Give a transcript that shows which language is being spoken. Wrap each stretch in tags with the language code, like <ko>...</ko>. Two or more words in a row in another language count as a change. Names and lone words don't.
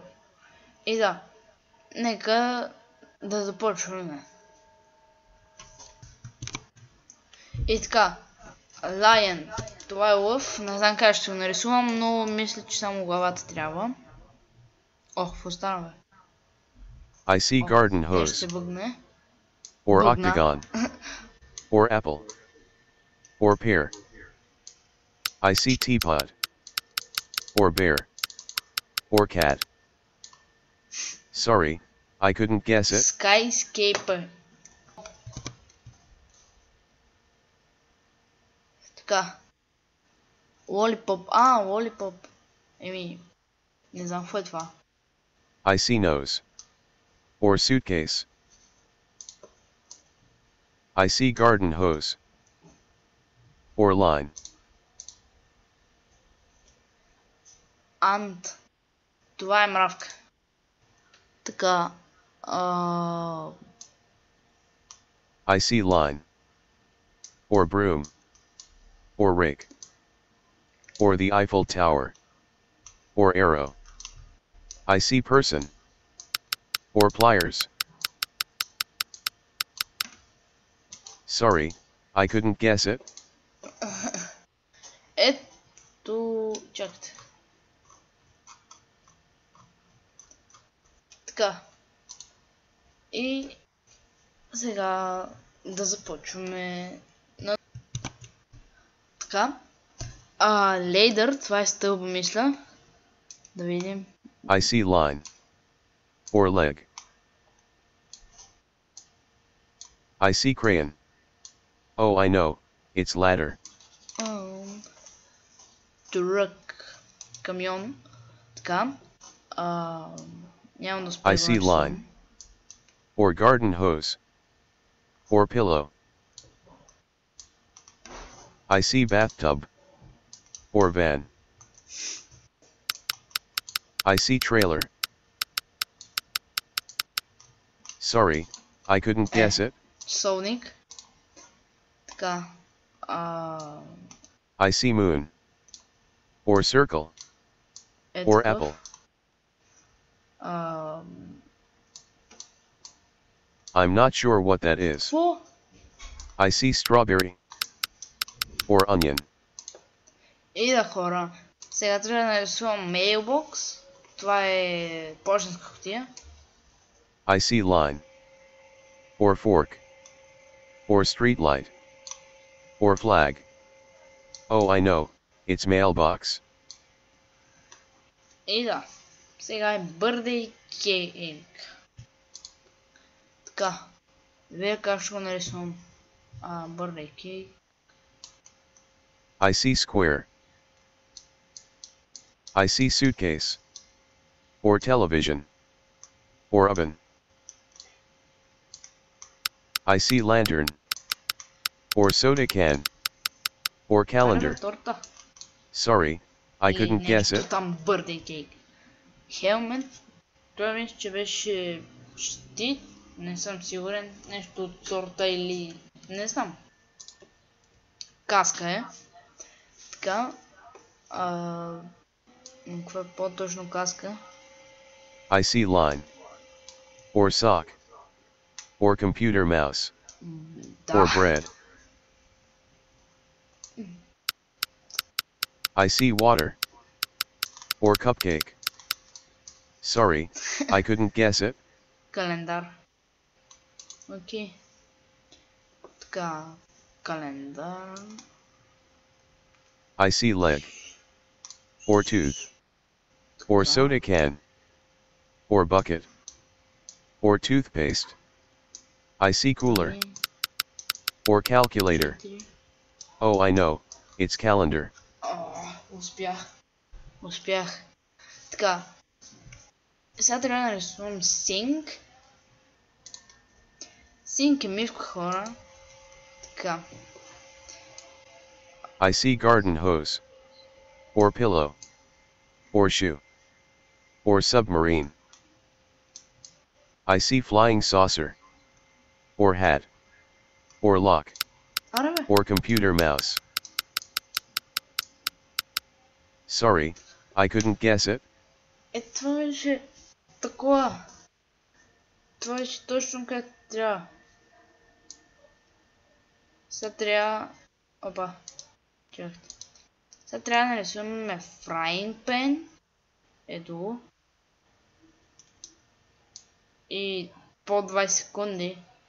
<bg>И да, нека да започваме. И така, Lion, това е лъв, не знам как ще го нарисувам, но мисля, че само главата трябва. Ох, какво стана, бе?</bg> <en>I see garden</en> <bg>Нещо се</bg> <en>hose,</en> <bg>бъгне.</bg> <en>or</en> <bg>Бъгна.</bg> <en>octagon, or apple, or pear. I see teapot, or bear, or cat. Sorry, I couldn't guess it. Skyscaper. Така. Lollipop. Lollipop.</en> <bg>Еми, не знам какво е това.</bg> <en>I see nose, or suitcase. I see garden hose, or line. Ant.</en> <bg>Това е мравка. Така.</bg> <en>I see line, or broom, or rake, or the Eiffel Tower, or arrow. I see person, or pliers. Sorry, I couldn't guess it.</en> <bg>Ето, чакайте. Така. И сега да започваме. Така. Лейдър, това е стълба, мисля. Да видим.</bg> <en>I see line, or leg. I see crayon. Oh, I know, it's ladder.</en> <bg>Трък. Камион. Така. Няма да</bg> <en>I</en> <bg>спомням.</bg> <en>see line, or garden hose, or pillow. I see bathtub, or van. I see trailer. Sorry, I couldn't guess it.</en> <bg>Солник. Така.</bg> <en>I see moon, or circle,</en> <bg>Ето</bg> <en>or</en> <bg>такъв.</bg> <en>apple. I'm not sure what that is.</en> <bg>Какво?</bg> <en>I see strawberry, or onion.</en> <bg>И да, хора. Сега трябва да нарисувам mailbox. Това е почтенска кутия.</bg> <en>I see line, or fork, or street light, or flag. Oh, I know, it's mailbox.</en> <bg>И да. Сега е</bg> <en>birthday cake.</en> <bg>Така. Вие как ще го нарисувам?</bg> <en>Birthday cake. I see square. I see suitcase, or television, or oven. I see lantern, or soda can, or calendar.</en> <bg>Торта.</bg> <en>Sorry, I couldn't guess it. Там birthday cake. Helmet.</en> <bg>Това мисля, че беше щит. Не съм сигурен. Нещо от сорта или... Не знам. Каска е. Така. Каква е по-точно каска?</bg> <en>I see line, or sock, or computer mouse, or bread. I see water, or cupcake. Sorry, I couldn't guess it.</en> <bg>Календар. Окей. Така. Календар.</bg> <en>I see leg, or tooth, or soda can, or bucket, or toothpaste. I see cooler, or calculator. Oh, I know, it's calendar.</en> <bg>Успях. Така. Сега трябва да нарисувам sink. Sink е мишка, хора. Така.</bg> <en>I see garden hose, or pillow, or shoe, or submarine. I see flying saucer, or hat, or lock,</en> <bg>Аре, бе.</bg> <en>or computer mouse. Sorry, I couldn't guess it.</en> <bg>Това беше такова. Това беше точно както трябва. Сега трябва... Опа. Чакайте. Сега трябва да нарисуваме</bg> <en>frying pan.</en> <bg>Ето го. И по 20 секунди.</bg>